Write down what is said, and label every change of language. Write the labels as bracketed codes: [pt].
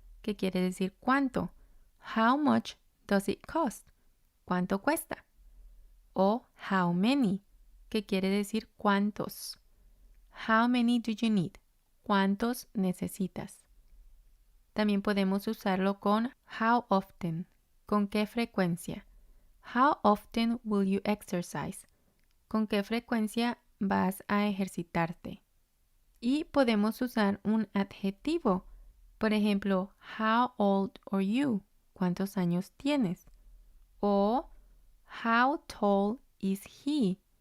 [es] que quiere decir cuánto. [en] How much does it cost? [es] ¿Cuánto cuesta? O how many, que quiere decir cuántos. [en] How many do you need? [es] ¿Cuántos necesitas? También podemos usarlo con how often, ¿con qué frecuencia? [en] How often will you exercise? [es] ¿Con qué frecuencia vas a ejercitarte? Y podemos usar un adjetivo. Por ejemplo, [en] how old are you? [es] ¿Cuántos años tienes? O [en] how tall is he?